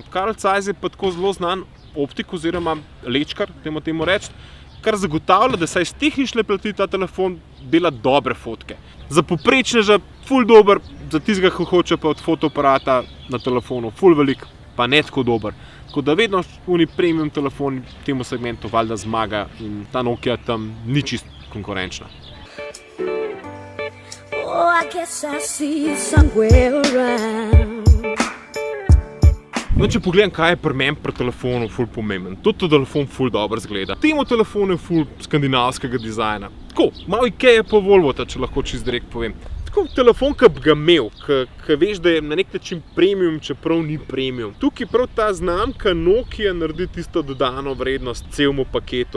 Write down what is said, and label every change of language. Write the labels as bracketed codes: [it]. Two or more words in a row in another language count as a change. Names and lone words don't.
[sl] Carl Zeiss je pa tako zelo znan optik oziroma lečkar, temu reči, kar zagotavlja, da saj iz tehnične plati ta telefon dela dobre fotke. Za povprečneža ful dober, za tistega, ki hoče pa od fotoaparata na telefonu ful velik, pa ne tako dober. Tako da vedno oni premium telefoni v temu segmentu valjda zmaga in ta Nokia tam ni čist konkurenčna. [en] Oh, I guess I see somewhere around. [sl] No, če pogledam, kaj je pri meni pri telefonu ful pomemben. Tudi telefon ful dobro zgleda. Temu telefonu je ful skandinavskega dizajna. Tako, malo Ikea pa Volvota, če lahko čist direkt povem. Tako, telefon, ki bi ga imel, ki veš, da je na nek način premium, čeprav ni premium. Tukaj prav ta znamka Nokia naredi tisto dodano vrednost celemu paketu.